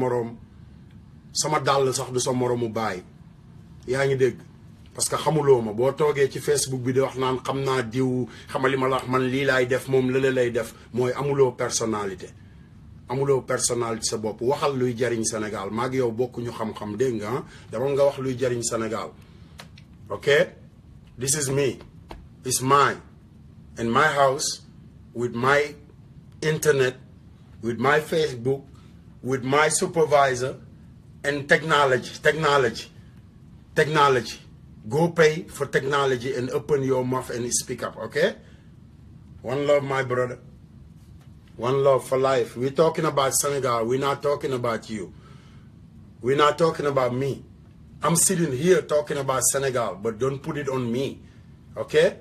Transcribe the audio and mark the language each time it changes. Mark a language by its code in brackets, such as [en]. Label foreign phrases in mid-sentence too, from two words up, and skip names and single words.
[wo] moroom sama dàll sax du sa moroomu baay yaa ngi dégg parce que xamuloo ma boo toogee ci Facebook bi di wax naan xam naa diw xamali ma la wax man lii laay def moom lële lay def mooy amuloo personnalité sa bopp waxal luy jariñ Sénégal maag yow bokkuñu xam-xam dégg nga dama nga wax luy jariñ Sénégal [en] okay this is me it's mine in my house with my internet with my Facebook with my supervisor and technology go pay for technology and open your mouth and speak up okay one love my brother one love for life we're talking about Senegal we're not talking about you we're not talking about me I'm sitting here talking about Senegal, but don't put it on me, okay?